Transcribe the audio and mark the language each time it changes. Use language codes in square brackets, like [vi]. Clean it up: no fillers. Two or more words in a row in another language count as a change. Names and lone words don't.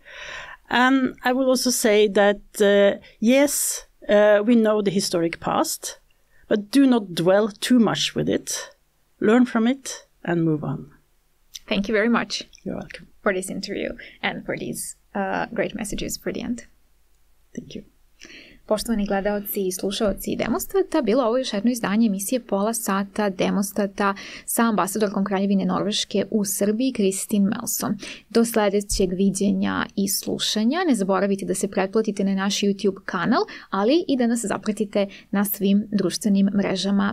[en] And I will also say that, yes, we know the historic past, but do not dwell too much with it. Learn from it and move on. Thank you very much. You're welcome. For this interview and for these great messages for the end. Thank you. [sr] Poštovani gledaoci i slušaoci Demostata, bilo ovo još jedno izdanje emisije Pola, sata, Demostata sa ambasadorkom Kraljevine Norveške u Srbiji, Kristin Melsom. Do sljedećeg viđenja i slušanja ne zaboravite da se pretplatite na naš YouTube kanal, ali i da nas zapratite na svim društvenim mrežama Demostata.